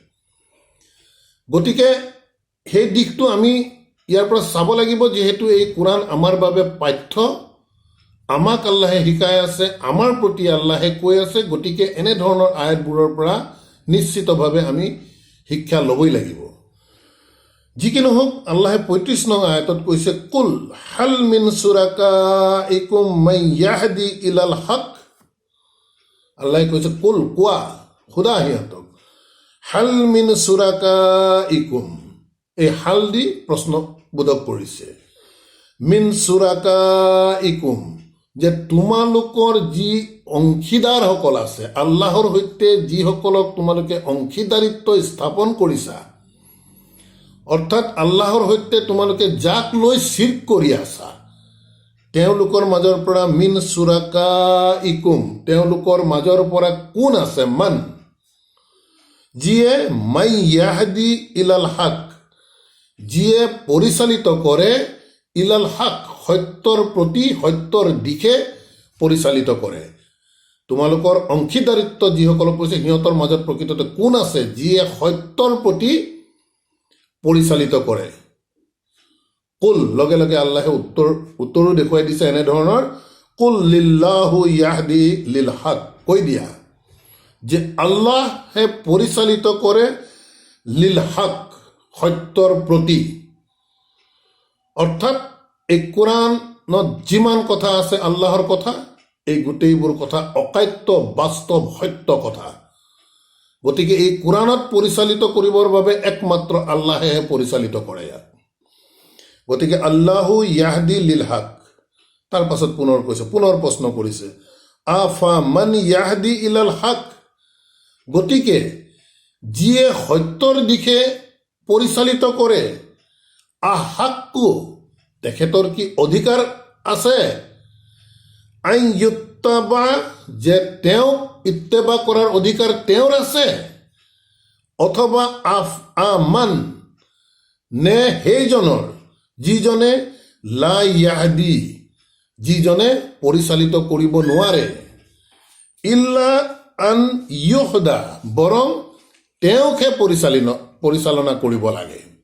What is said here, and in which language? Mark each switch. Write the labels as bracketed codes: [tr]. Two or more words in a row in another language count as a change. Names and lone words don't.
[as] গতিকে সেই দিশটো আমি ইয়াৰ পৰা চাব লাগিব, যিহেতু এই কোৰআন আমাৰ বাবে পাঠ্য, আমাক আল্লাহে শিকাই আছে, আমাৰ প্ৰতি আল্লাহে কৈ আছে। গতিকে এনেধৰণৰ আয়াতবোৰৰ পৰা নিশ্চিতভাৱে আমি শিক্ষা ল'বই লাগিব। যি কি নহওক, আল্লাহে 35 নং আয়াতত কৈছে, [ar] قل هل من شركائكم من يهدي إلى الحق. [as] আল্লাহে কৈছে কুল, কোৱা, সোধা সিহঁতক, [ar] هل من شركائكم, [as] এই হাল দি প্ৰশ্নবোধক কৰিছে। [ar] من شركائكم, [as] যে তোমালোকৰ যি অংশীদাৰসকল আছে, আল্লাহৰ সৈতে যিসকলক তোমালোকে অংশীদাৰিত্ব স্থাপন কৰিছা, অৰ্থাৎ আল্লাহৰ সৈতে তোমালোকে যাক লৈ শিৰক কৰি আছা, তেওঁলোকৰ মাজৰ পৰা [ar] من شركائكم, [as] তেওঁলোকৰ মাজৰ পৰা কোন আছে, মান, যিয়ে [ar] من يهدي إلى الحق, [as] যিয়ে পৰিচালিত কৰে [ar] إلى الحق, [as] সত্যৰ প্ৰতি, সত্যৰ দিশে পৰিচালিত কৰে। তোমালোকৰ অংশীদাৰিত্ব যিসকলক কৈছে, সিহঁতৰ মাজত প্ৰকৃততে কোন আছে যিয়ে সত্যৰ প্ৰতি পৰিচালিত কৰে। কুল, লগে লগে আল্লাহে উত্তৰো দেখুৱাই দিছে এনেধৰণৰ, [ar] قل الله يهدي للحق, [as] কৈ দিয়া যে আল্লাহে পৰিচালিত কৰে [ar] للحق, [as] সত্যৰ প্ৰতি। অৰ্থাৎ এই কোৰআনত যিমান কথা আছে আল্লাহৰ কথা, এই গোটেইবোৰ কথা অকাট্য, বাস্তৱ, সত্য কথা। গতিকে এই কোৰআনত পৰিচালিত কৰিবৰ বাবে একমাত্ৰ আল্লাহেহে পৰিচালিত কৰে ইয়াক। [ar] গতিকে الله يهدي للحق, [as] তাৰ পাছত পুনৰ প্ৰশ্ন কৰিছে [ar] أفمن يهدي إلى الحق, [as] গতিকে যিয়ে সত্যৰ দিশে পৰিচালিত কৰে, আহাক্কু, তেখেতৰ কি অধিকাৰ আছে, [ar] أن يتبع, [as] যে তেওঁক ইত্তেবা কৰাৰ অধিকাৰ তেওঁৰ আছে, অথবা আমান, নে সেইজনৰ যিজনে [ar] لا يهدي, [as] যিজনে পৰিচালিত কৰিব নোৱাৰে, [ar] إلا أن يهدى, [as] বৰং তেওঁকহে পৰিচালনা কৰিব লাগে।